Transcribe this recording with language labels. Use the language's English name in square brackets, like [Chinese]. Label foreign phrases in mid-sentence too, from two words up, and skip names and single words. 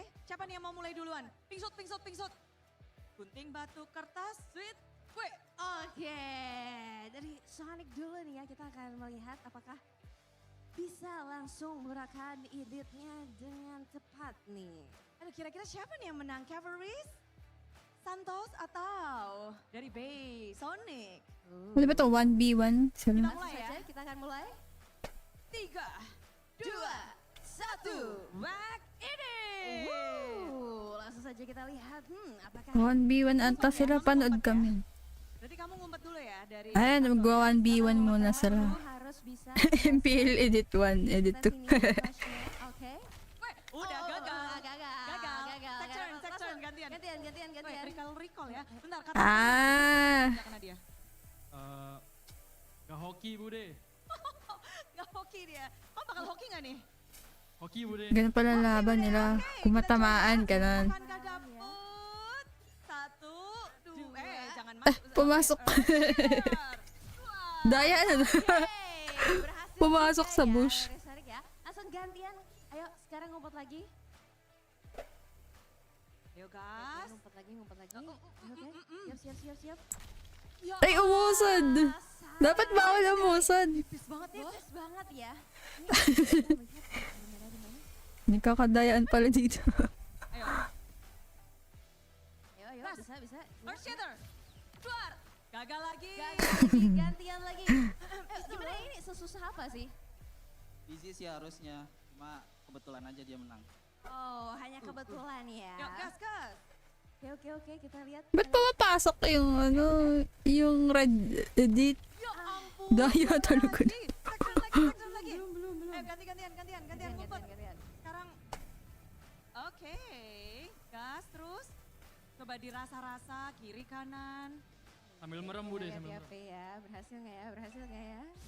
[Indonesian] Siapa nih yang mau mulai duluan? Pingsut, pingsut, pingsut. Gunting, batu, kertas, sweet, kue. Oke. Dari Sonic dulu nih ya. Kita akan melihat apakah bisa langsung menggunakan editnya dengan tepat nih. Aduh kira-kira siapa nih yang menang? Cavalrys? Santos atau dari Bay? Sonic? [Filipino] Ano ba to? 1v1? [Indonesian] Kita [Filipino] Sila. [Indonesian] mulai ya. Saja kita akan mulai. 3, 2, 1. 1, back edit. Langsung saja kita lihat, apakah [Filipino] 1v1 ata sila, panood kami. [Indonesian] Berarti kamu ngumpet dulu ya dari [Filipino] Ayan, mag-1v1 muna sila. [Indonesian] harus bisa MPL edit 1, edit 2. Oke. udah gagal. Gagal. [English] Take turn, [Indonesian] gantian. Gantian. Recall ya. Bentar, kata Ah, nggak kena dia. Gak hoki bude. Nggak hoki dia. Kamu bakal hoki nggak nih? Hoki bude. [Filipino] ganun pala laban nila. Kung matamaan ka nun. [Indonesian] Bukan gak dapet. 1, 2, jangan masuk. [Filipino] Pumasok. Daya na. [Indonesian] Berhasil [Filipino] Pumasok [Indonesian] juga [Filipino] sa [Indonesian] ya, [Filipino] bush. [Indonesian] Restreaming ya. Langsung gantian. Ayo, sekarang ngumpet lagi. Ayo gas. Ngumpet lagi. Oke. Siap. [Filipino] Ay, umusad. Dapat bawal umusad. [Indonesian] Tipis banget ya. Tipis banget ya. [Filipino] Hindi kakadayaan pala dito. [Indonesian] Ayo. Ayo, bisa. [English] First shooter. [Indonesian] Keluar. Gagal lagi. Gantian lagi. Gimana ini sesusah apa sih? Easy sih harusnya, cuma kebetulan aja dia menang. Oh, hanya kebetulan ya. Yuk, gas. Oke, kita lihat. [Filipino] Ba't pumapasok yung yung red edit? [Indonesian] Ya ampun. [Filipino] Daya talaga. [Indonesian] Section lagi. Belum. Ayo gantian ngumpet. Sekarang. Oke. Gas terus. Coba dirasa-rasa kiri kanan. Sambil merem bude, sambil Lihat merem. ya, berhasil nggak ya?